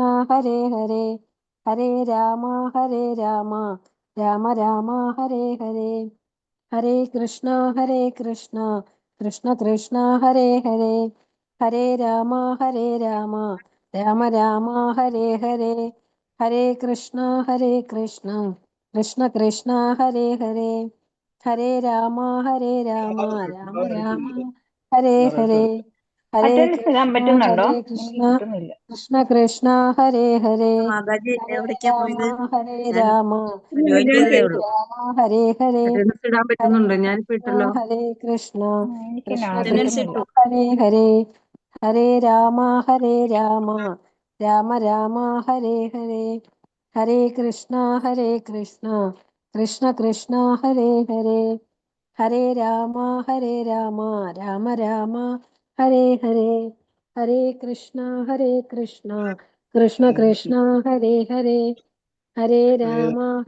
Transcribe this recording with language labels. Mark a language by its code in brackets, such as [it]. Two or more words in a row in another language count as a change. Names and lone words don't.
[sa] ഹരേ ഹരേ ഹരേ രാമ രാമ രാമ ഹരേ ഹരേ ഹരേ കൃഷ്ണ കൃഷ്ണ കൃഷ്ണ ഹരേ ഹരേ ഹരേ രാമ രാമ രാമ ഹരേ ഹരേ ഹരേ കൃഷ്ണ കൃഷ്ണ കൃഷ്ണ ഹരേ ഹരേ ഹരേ രാമ രാമ രാമ ഹരേ ഹരേ ഹരേ [ml] അറ്റൻഡൻസ് ഇടാൻ [sa] കൃഷ്ണ [ml] പറ്റുന്നുണ്ടോ? [sa] കൃഷ്ണ [ml] എനിക്ക് കിട്ടുന്നില്ല. [sa] കൃഷ്ണ ഹരേ ഹരേ [ml] മാതാജി [sa] ഹരേ [ml] എവിടേക്കാ പോയത്? ഞാൻ [sa] രാമ [ml] ജോയിൻ ചെയ്തതേ ഉള്ളൂ. [sa] ഹരേ ഹരേ [ml] അറ്റൻഡൻസ് ഇടാൻ പറ്റുന്നുണ്ടോ? ഞാനിപ്പോ ഇട്ടല്ലോ. [sa] ഹരേ കൃഷ്ണ [ml] എനിക്ക് [sa] കൃഷ്ണ [ml] ഇടാൻ അറ്റൻഡൻസ് [sa] കൃഷ്ണ [ml] ഇട്ടു. പറ്റുന്നില്ല. [sa] ഹരേ ഹരേ ഹരേ രാമ രാമ ഹരേ ഹരേ ഹരേ കൃഷ്ണ കൃഷ്ണ ഹരേ ഹരേ ഹരേ രാമ രാമ ഹരേ ഹരേ ഹരേ കൃഷ്ണ കൃഷ്ണ കൃഷ്ണ ഹരേ ഹരേ ഹരേ രാമ